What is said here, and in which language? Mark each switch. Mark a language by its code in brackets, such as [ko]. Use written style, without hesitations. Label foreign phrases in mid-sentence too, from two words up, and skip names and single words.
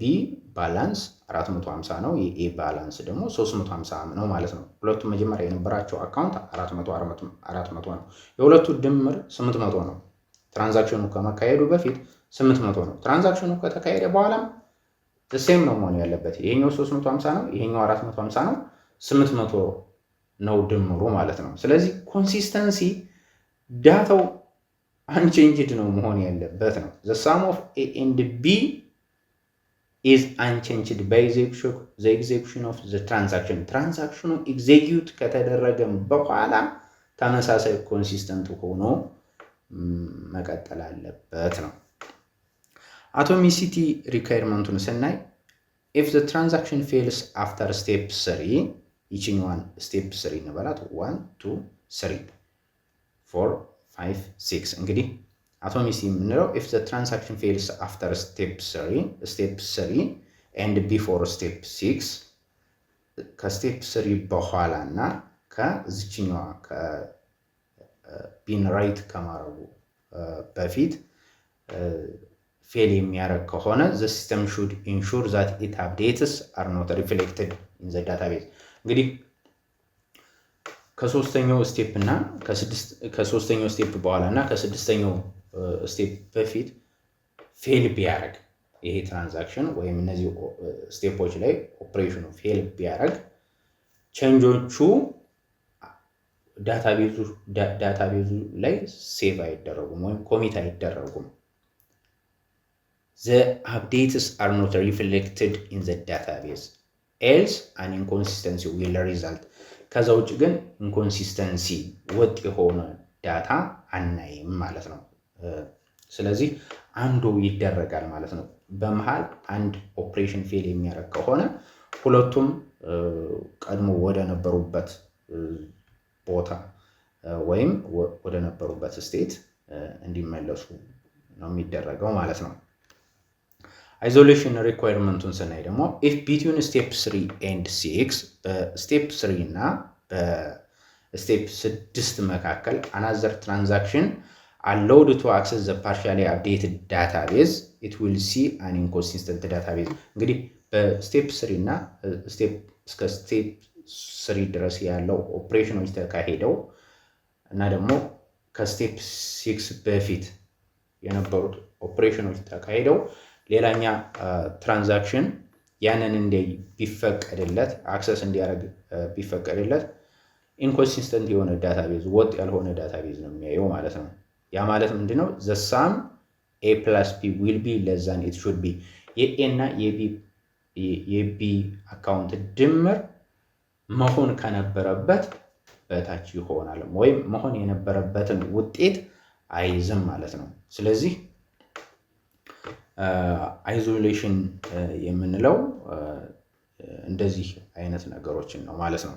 [am] ባላንስ 450 ነው፣ የኤ ባላንስ ደግሞ 350 ነው ማለት ነው። ሁለቱም መጀመሪያ የነበራቸው አካውንት 400 ነው። የሁለቱ ድምር 800 ነው። ትራንዛክሽኑ ከመካሄዱ በፊት 800 ነው። ትራንዛክሽኑ ከተካሄደ በኋላም ሴም ነው መሆን ያለበት። ይሄኛው 350 ነው፣ ይሄኛው 450 ነው፣ 800 ነው ድምሩ ማለት ነው። ስለዚህ [en] consistency data [am] አንቼንጅድ ነው መሆን ያለበት ነው። [en] the sum of a and b is unchanged by the execution of the transaction። [am] ትራንዛክሽኑ ኤግዜኪዩት ከተደረገ በኋላ ተመሳሳይ ኮንሲስተንት ሆኖ መቀጠል አለበት ነው። [en] atomicity requirement [am] ስናይ [en] if the transaction fails after step 3 [am] ይችኛዋን ስቴፕ 3 እንበላት 1 2 3 4 5 6 እንግዲህ አቶሚሲቲ የምንለው [en] if the transaction fails after step 3 and before step 6 [am] ከስቴፕ 3 በኋላ እና ከዚችኛዋ ከቢን ራይት ከማረጉ በፊት ፌል የሚያደርግ ከሆነ [en] the system should ensure that it updates are not reflected in the database። [am] እንግዲህ ከሶስተኛው ስቴፕ እና ከሶስተኛው ስቴፕ በኋላ እና ከስድስተኛው ስቴፕ በፊት ፌል ቢያደርግ ይሄ ትራንዛክሽን ወይም እነዚህ ስቴፖች ላይ ኦፕሬሽኑ ፌል ቢያደርግ ቼንጆቹ ዳታቤዙ ላይ ሴቭ አይደረጉም ወይም ኮሚት አይደረጉም። [en] the updates are not reflected in the database else an inconsistency will result። [am] ከዛ ውጭ ግን ኢንኮንሲስተንሲ ወጥ የሆነ ዳታ አናይም ማለት ነው። ስለዚህ አንዱ ይደረጋል ማለት ነው። በመሃል አንድ ኦፕሬሽን ፌል የሚያደርግ ከሆነ ሁለቱም ቀድሞ ወደ ነበሩበት ቦታ ወይም ወደ ነበሩበት ስቴት እንዲመለሱ ነው የሚደረገው ማለት ነው። [en] isolation requirement [am] ስናይ ደግሞ [en] if between step 3 and 6 [am] በስቴፕ 3 እና በስቴፕ 6 መካከል [en] another transaction allowed to access the partially updated database it will see an [am] inconsistent database። እንግዲህ በስቴፕ 3 እና እስከ ስቴፕ 3 ድረስ ያለው ኦፕሬሽኖች ተካሄደው እና ደግሞ ከስቴፕ 6 በፊት የነበሩት ኦፕሬሽኖች ተካሄደው ሌላኛ ትራንዛክሽን ያንን ቢፈቀድለት አክሰስ እንዲያደርግ ቢፈቀድለት ኢንኮንሲስተንት የሆነ ዳታቤዝ ወጥ ያልሆነ ዳታቤዝ ነው የሚያየው ማለት ነው። ያ ማለት ምንድነው? [en] the sum a plus b will be less than it should be [am] የኤ እና የቢ አካውንት ድምር መሆን ከነበረበት በታች ይሆናል ወይም መሆን የነበረበትን ውጤት አይዝም ማለት ነው። ስለዚህ አይዞሌሽን የምንለው እንደዚህ አይነት ነገሮችን ነው ማለት ነው።